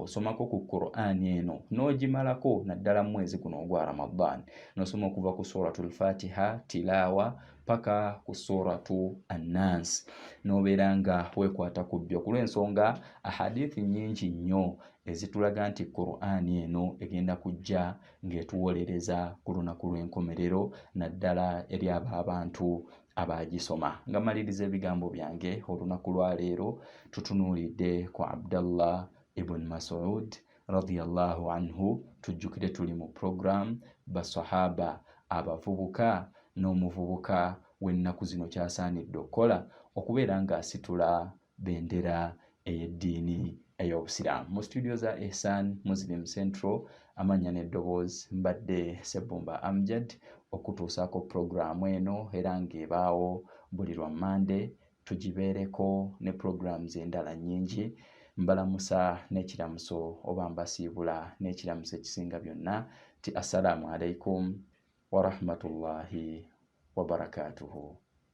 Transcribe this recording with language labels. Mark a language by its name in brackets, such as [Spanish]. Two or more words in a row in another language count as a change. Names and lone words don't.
[Ganda] osomako ku Qur'an eno n'ogimalako naddala mu mwezi guno ogwa Ramadan, n'osoma okuva ku suratul Fatiha tilaawa paka ku suratu An-Nas, n'obeera nga weekwata ku bbyo ku lw'ensonga ahadithi nnyingi nnyo ezitulaga nti Qur'an eno egenda kujja ng'etuwolereza ku lunaku lw'enkomerero naddala eri abantu abagisoma. Nga maliriza ebigambo byange olunaku lwa leero tutunuulidde ku Abdallah ibn Mas'ud [Arabic] رضي الله عنه, [Ganda] tujjukire tuli mu program basahaba abavubuka n'omuvubuka w'ennaku zino kyasaanidde okukola okubeera ng'asitula bendera ey'eddiini ey'Obusiraamu. Mu studio za Ihsan Muslim Central, amannya n'eddoboozi mbadde Ssebbumba Amjad okutuusaako programu eno, era ng'ebaawo buli lwa Monday, tugibeereko ne programs endala nnyingi. Mbalamusa n'ekiramuso oba mbasiibula n'ekiramuso ekisinga byonna ti [Arabic] السلام عليكم ورحمة الله وبركاته.